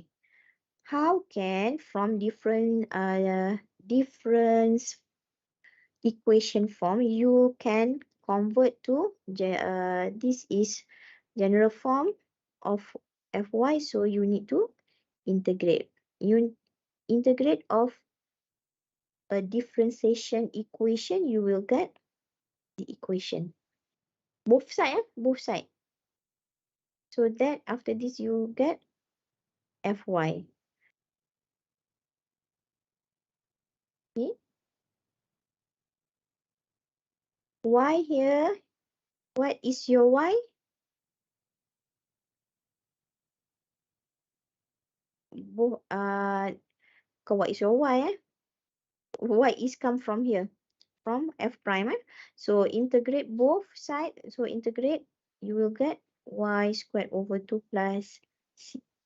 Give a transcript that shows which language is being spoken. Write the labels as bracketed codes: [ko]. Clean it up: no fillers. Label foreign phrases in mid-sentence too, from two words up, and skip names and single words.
[en] How can from different equation form you can convert to this is general form of fy, so you need to integrate. You integrate of a differentiation equation, you will get the equation. Both side, both side. So that after this you get fy. Okay. Y here, what is your y? Both what is your y? Y is come from here, from f prime. So integrate both sides. So integrate, you will get y squared over 2 plus c.